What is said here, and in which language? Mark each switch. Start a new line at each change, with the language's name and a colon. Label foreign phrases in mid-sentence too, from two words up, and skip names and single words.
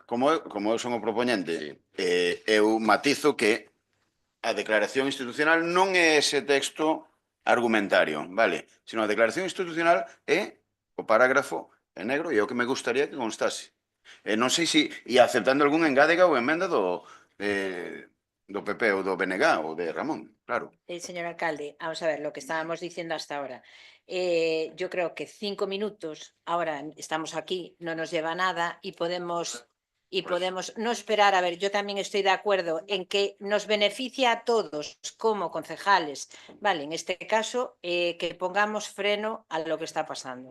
Galician: Como eu son o propoñente, eu matizo que a declaración institucional non é ese texto argumentario, vale? Sino a declaración institucional é o parágrafo en negro e é o que me gustaría que constase. Non sei se, e aceptando algún engádega ou emenda do PP ou do BNG ou de Ramón, claro.
Spanish: Señor alcalde, vamos a ver lo que estábamos diciendo hasta ahora. Yo creo que 5 minutos, ahora estamos aquí, no nos lleva nada y podemos no esperar. A ver, yo también estoy de acuerdo en que nos beneficia a todos como concejales, ¿vale? En este caso, que pongamos freno a lo que está pasando.